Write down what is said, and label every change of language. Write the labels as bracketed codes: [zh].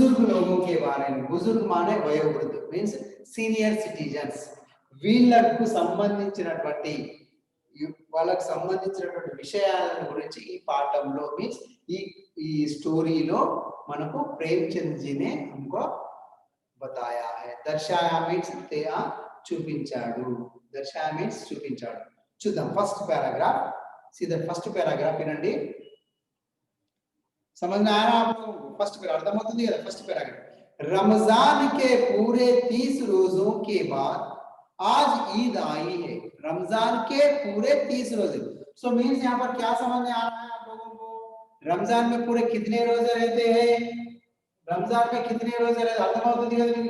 [hi] लोगों के बारे में, बुजुर्ग माने वयोवृद्ध मीन्स सीनियर सिटीजन्स, [te] వీళ్ళకు సంబంధించినటువంటి వాళ్ళకు సంబంధించినటువంటి విషయాల గురించి ఈ పాఠంలో మీన్స్ ఈ స్టోరీలో మనకు [hi] ప్రేమచంద్ जी ने हमको बताया है. [te] दर्शाया मीन्स చూపించాడు, దర్శాయ మీన్స్ చూపించాడు. చూద్దాం ఫస్ట్ పారాగ్రాఫ్, सीधा फर्स्ट पैराग्राफ వినండి. [hi] समझ में आया आपको? फर्स्ट पैराग्राफ [te] అర్థమవుతుంది కదా. [hi] फर्स्ट पैराग्राफ, रमजान के पूरे 30 रोजों के बाद आज ईद आई है. रमजान के पूरे 30 रोजे, सो मीन्स यहाँ पर क्या समझ में आ रहा है आप लोगों को, रमजान में पूरे कितने रोजे रहते हैं, रमजान में कितने रोजे रहते, [te] అర్థమవుతుంది కదా మీకు.